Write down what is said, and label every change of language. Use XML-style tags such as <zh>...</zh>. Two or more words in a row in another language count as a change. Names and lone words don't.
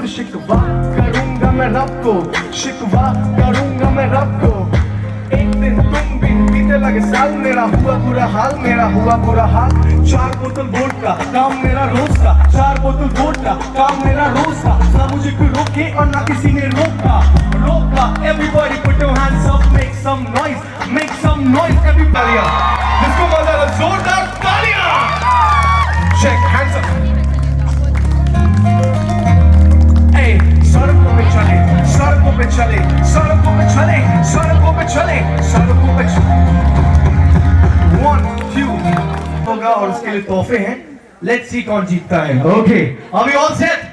<hi>शिकवा करूंगा मैं रब को, शिकवा करूंगा मैं रब को। एक दिन तुम भी बीते लगे साल, मेरा हुआ बुरा हाल, मेरा हुआ बुरा हाल। 4 बोतल वोडका काम मेरा रोज का, 4 बोतल वोडका काम मेरा रोज का। ना मुझे कोई रोके और ना किसी ने रोका।</hi> <en>Everybody put your hands up, make some noise, make some noise everybody।</en> <hi>जिसको मजा आ रहा जोरदार तालियां।</hi> <en>Check hands up।</en> <hi>सड़कों पे चले, सड़कों पे चले, सड़कों पे चले, सड़कों पे चले, सड़कों पे चले। 1 2 होगा और उसके लिए तोहफे हैं।</hi> <en>let's see</en> <hi>कौन जीतता है। ओके, अभी</hi> <en>all set?</en>